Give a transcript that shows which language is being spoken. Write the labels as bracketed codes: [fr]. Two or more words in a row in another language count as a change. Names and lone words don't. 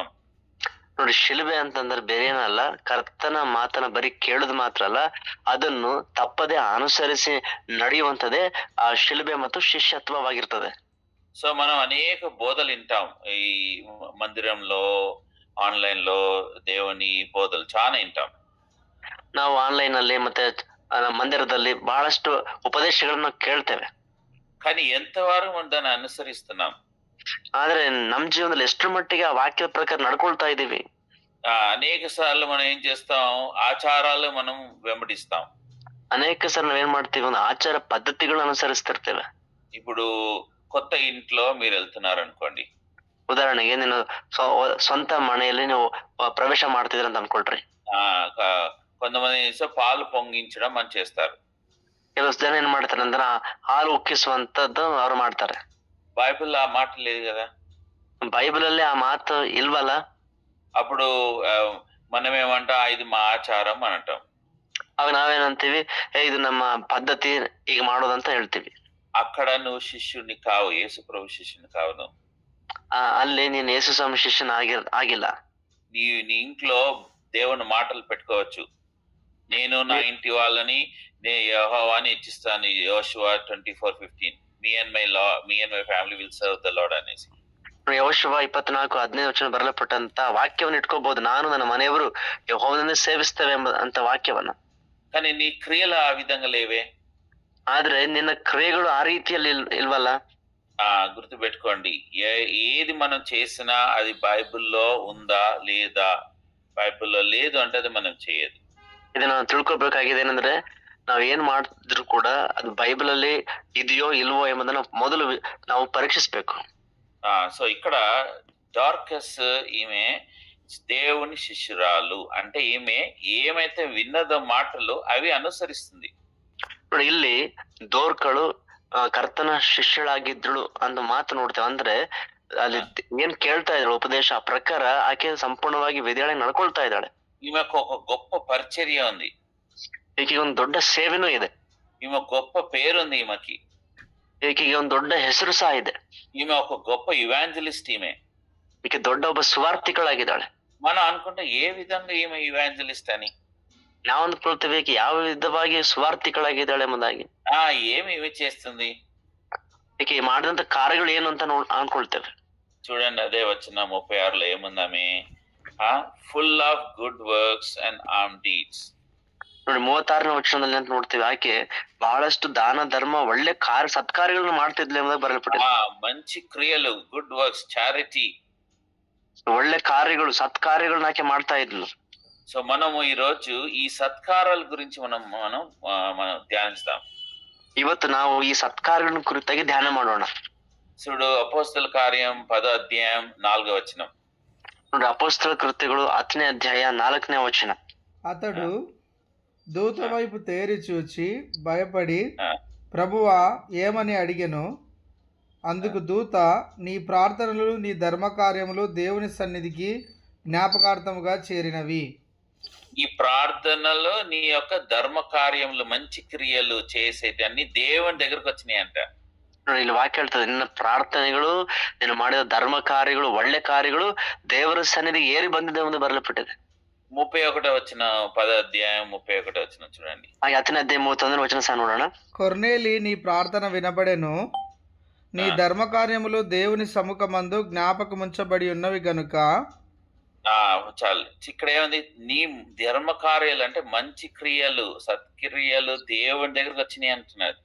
[kn] ನೋಡಿ, ಶಿಲುಬೆ ಅಂತಂದ್ರೆ ಬೇರೆ ಏನಲ್ಲ, ಕರ್ತನ ಮಾತನ್ನ ಬರೀ ಕೇಳುದು ಮಾತ್ರ ಅಲ್ಲ, ಅದನ್ನು ತಪ್ಪದೆ ಅನುಸರಿಸಿ ನಡೆಯುವಂತದೇ ಆ ಶಿಲುಬೆ ಮತ್ತು ಶಿಷ್ಯತ್ವವಾಗಿರ್ತದೆ. [te] సో మనం అనేక బోధలు వింటాం ఈ మందిరంలో, ఆన్లైన్ లో దేవుని బోధలు చాలా వింటాం. [kn] ನಾವು ಆನ್ಲೈನ್ ಅಲ್ಲಿ ಮತ್ತೆ ಮಂದಿರದಲ್ಲಿ ಬಹಳಷ್ಟು ಉಪದೇಶಗಳನ್ನ ಕೇಳ್ತೇವೆ. [te] కానీ ఎంతవరకు మనం దాన్ని అనుసరిస్తున్నాం? [kn] ಆದ್ರೆ ನಮ್ ಜೀವನದಲ್ಲಿ ಎಷ್ಟರ ಮಟ್ಟಿಗೆ ಆ ವಾಕ್ಯದ ಪ್ರಕಾರ ನಡ್ಕೊಳ್ತಾ ಇದೀವಿ? [te] అనేక సార్లు మనం ఏం చేస్తాం? ఆచారాలు మనం వెంబడిస్తాం. [kn] ಅನೇಕ ಸಲ ನಾವೇನ್ ಮಾಡ್ತೀವಿ, ಒಂದು ಆಚಾರ ಪದ್ಧತಿಗಳನ್ನ ಅನುಸರಿಸ್ತಿರ್ತೇವೆ. [te] ఇప్పుడు కొత్త ఇంట్లో మీరు వెళ్తున్నారు అనుకోండి, [kn] ಉದಾಹರಣೆಗೆ ನೀನು ಸ್ವಂತ ಮನೆಯಲ್ಲಿ ನೀವು ಪ್ರವೇಶ ಮಾಡ್ತಿದ್ರ ಅಂತ ಅನ್ಕೊಳ್ರಿ. [te] కొంతమంది పాలు పొంగించడం అని చేస్తారు. [kn] ಕೆಲವು ಜನ ಏನ್ ಮಾಡ್ತಾರೆ ಅಂದ್ರೆ ಹಾಲು ಉಕ್ಕಿಸುವಂತದ್ದು ಅವ್ರು ಮಾಡ್ತಾರೆ. [te] బైబిల్ ఆ మాట లేదు కదా, [kn] ಬೈಬಲ್ ಅಲ್ಲಿ ಆ ಮಾತು ಇಲ್ವಲ್ಲ. [te] అప్పుడు మనం ఏమంటాం? ఇది మా ఆచారం అని అంటాం. [kn] ಅವಾಗ ನಾವೇನಂತೀವಿ, ಇದು ನಮ್ಮ ಪದ್ಧತಿ, ಈಗ ಮಾಡೋದಂತ ಹೇಳ್ತೀವಿ. [te] అక్కడ నువ్వు శిష్యుని కావు, యేసు ప్రభు శిష్యుని కావు. నువ్వు [kn] ಅಲ್ಲಿ ನೀನ್ ಯೇಸು ಸ್ವಾಮಿ ಶಿಷ್ಯನ ಆಗಿಲ್ಲ. [te] నీ ఇంట్లో దేవుని మాటలు పెట్టుకోవచ్చు. నేను నా ఇంటి వాళ్ళని యెహోవాని హెచ్చిస్తాను, యోషువ 24:15. [en] me and my family will serve the Lord అనేసి. [kn] ಯೆಹೋಶುವ 24:15 ಬರೆಯಲ್ಪಟ್ಟಂತ ವಾಕ್ಯವನ್ನು ಇಟ್ಕೋಬಹುದು, ನಾನು ನನ್ನ ಮನೆಯವರು ಯೆಹೋವನನ್ನೇ ಸೇವಿಸ್ತೇವೆ ಅಂತ ವಾಕ್ಯವನ್ನ. [te] కానీ నీ క్రియలు ఆ విధంగా లేవే. [kn] ಆದ್ರೆ ನಿನ್ನ ಕ್ರಿಯೆಗಳು ಆ ರೀತಿಯಲ್ಲಿ ಇಲ್ವಲ್ಲ. [te] గుర్తు పెట్టుకోండి, ఏది మనం చేసినా అది బైబిల్లో ఉందా లేదా? బైబిల్లో లేదు అంటే అది మనం చేయదు. [kn] ಇದನ್ನ ತಿಳ್ಕೊಬೇಕಾಗಿದೆ ಏನಂದ್ರೆ, ನಾವ್ ಏನ್ ಮಾಡಿದ್ರು ಕೂಡ ಅದು ಬೈಬಲ್ ಅಲ್ಲಿ ಇದೆಯೋ ಇಲ್ವೋ ಎಂಬುದನ್ನ ಮೊದಲು ನಾವು ಪರೀಕ್ಷಿಸ್ಬೇಕು. [te] సో ఇక్కడ డార్కస్ ఈమె దేవుని శిష్యురాలు అంటే ఈమె ఏమైతే విన్నదో మాటలు అవి అనుసరిస్తుంది. [kn] ನೋಡಿ, ಇಲ್ಲಿ ದೋರ್ಕಳು ಕರ್ತನ ಶಿಷ್ಯಳಾಗಿದ್ದಳು ಅಂತ ಮಾತು ನೋಡ್ತೇವೆ. ಅಂದ್ರೆ ಅಲ್ಲಿ ಏನ್ ಕೇಳ್ತಾ ಇದ್ದಾಳೆ ಉಪದೇಶ, ಆ ಪ್ರಕಾರ ಆಕೆ ಸಂಪೂರ್ಣವಾಗಿ ವಿಧಿಯಾಗಿ ನಡ್ಕೊಳ್ತಾ ಇದ್ದಾಳೆ. [te] ఈమెకు ఒక గొప్ప పరిచర్య ఉంది, [kn] ಈಕೆಗೆ ಒಂದು ದೊಡ್ಡ ಸೇವೆನೂ ಇದೆ, [te] ఈమె గొప్ప పేరుంది ఈమెకి, [kn] ಈಕೆಗೆ ಒಂದು ದೊಡ್ಡ ಹೆಸರು ಸಹ ಇದೆ. [te] ఈమె ఒక గొప్ప ఇవాంజలిస్ట్. [kn] ಈಕೆ ದೊಡ್ಡ ಒಬ್ಬ ಸುವಾರ್ತಿಗಳಾಗಿದ್ದಾಳೆ. [te] మనం అనుకుంటే ఏ విధంగా ఈమె ఇవాంజలిస్ట్ అని [kn] ನಾವು ಅಂದ್ಕೊಳ್ತೇವೆ ಈಕೆ ಯಾವ ವಿಧವಾಗಿ ಸುವಾರ್ತಿಗಳಾಗಿದ್ದಾಳೆ ಎಂಬುದಾಗಿ. [te] ఏమి ఇవి చేస్తుంది? [kn] ಈಕೆ ಮಾಡಿದಂತ ಕಾರ್ಯಗಳು ಏನು ಅಂತ ಅನ್ಕೊಳ್ತೇವೆ. [te] చూడండి, అదే వచ్చిన 36లో ఏముందామే? [en] full of good works and arm deeds. [kn] ನೋಡಿ, 36ನೇ ವಚನದಲ್ಲಿ ಅಂತ ನೋಡ್ತೇವೆ, ಆಕೆ ಬಹಳಷ್ಟು ದಾನ ಧರ್ಮ ಒಳ್ಳೆ ಸತ್ಕಾರ್ಯಗಳನ್ನು ಮಾಡ್ತಿದ್ಲೆ ಎಂಬುದಾಗಿ ಬರೆಯಲ್ಪಟ್ಟಿದೆ. [te] మంచి క్రియలు, [en] good works, [te] చారిటీ, [kn] ಒಳ್ಳೆ ಕಾರ್ಯಗಳು, ಸತ್ಕಾರ್ಯಗಳನ್ನ ಆಕೆ ಮಾಡ್ತಾ ಇದ್ಲು. [te] సో మనము ఈ రోజు ఈ సత్కారాల గురించి మనం ధ్యానిస్తాం. [kn] ಇವತ್ತು ನಾವು ಈ ಸತ್ಕಾರ್ಯಗಳ ಕುರಿತಾಗಿ ಧ್ಯಾನ ಮಾಡೋಣ. [te] చూడు, అపోస్తల కార్యం 10వ అధ్యాయం 4వ వచనం. [kn] ನೋಡಿ, ಅಪೊಸ್ತಲ ಕೃತ್ಯಗಳು 10ನೇ ಅಧ್ಯಾಯ 4ನೇ ವಚನ. [te] అతడు దూత వైపు తేరి చూచి భయపడి, ప్రభువా ఏమని అడిగెను. అందుకు దూత, నీ ప్రార్థనలు నీ ధర్మకార్యములు దేవుని సన్నిధికి జ్ఞాపకార్థముగా చేరినవి. ఈ ప్రార్థనలు నీ యొక్క ధర్మ కార్యములు, మంచి క్రియలు చేసేటి అన్ని దేవుని దగ్గరకు వచ్చినాయి అంట. [kn] ಇಲ್ಲಿ ವಾಕ್ಯ ಹೇಳ್ತದೆ, ನಿನ್ನ ಪ್ರಾರ್ಥನೆಗಳು, ನೀನು ಮಾಡಿದ ಧರ್ಮ ಕಾರ್ಯಗಳು, ಒಳ್ಳೆ ಕಾರ್ಯಗಳು ದೇವರ ಸನ್ನಿಧಿಗೆ ಏರಿ ಬಂದಿದೆ ಎಂದು ಬರೆಯಲ್ಪಟ್ಟಿದೆ. [te] 31వ వచనం, 10వ అధ్యాయం 31వ వచనం చూడండి. [kn] 10ನೇ ಅಧ್ಯಾಯ 31ನೇ ವಚನ సಹ ನೋಡೋಣ. [te] కొర్నేలి, నీ ప్రార్థన వినబడెను, నీ ధర్మకార్యములు దేవుని సముఖమందు జ్ఞాపకముంచబడి ఉన్నవి గనుక. చాలు, ఇక్కడ ఏముంది? నీ ధర్మ కార్యాలు అంటే మంచి క్రియలు, సత్క్రియలు దేవుని దగ్గరకు వచ్చినాయి అంటున్నారు.